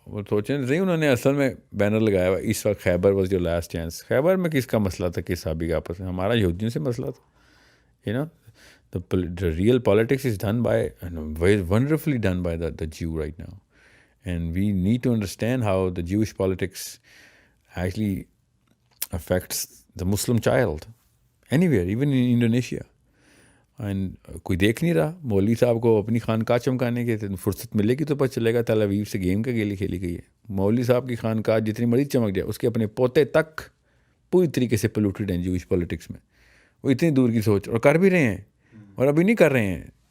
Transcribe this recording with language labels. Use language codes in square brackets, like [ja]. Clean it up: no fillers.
[ur] وہ سوچیں نہیں, انہوں نے اصل میں بینر لگایا ہوا اس وقت [en] Khyber was your last chance. [ur] خیبر میں کس کا مسئلہ تھا, کس صحابی کا آپس میں, ہمارا یہودیوں سے مسئلہ تھا. [en] The real politics is done by, very wonderfully done by the Jew right now. And we need to understand how the Jewish politics actually affects the Muslim child anywhere, even in Indonesia. [ur] And کوئی دیکھ نہیں رہا, مولوی صاحب کو اپنی خانقاہ چمکانے کے فرصت ملے گی تو پتہ چلے گا تل اویو سے گیم کا کھیلی گئی ہے. مولوی صاحب کی خانقاہ جتنی مرضی چمک جائے, اس کے اپنے پوتے تک پوری طریقے سے پولوٹیڈ ہیں جوش پولیٹکس میں. وہ اتنی دور کی سوچ, اور کر بھی رہے ہیں, اور ابھی نہیں کر رہے ہیں.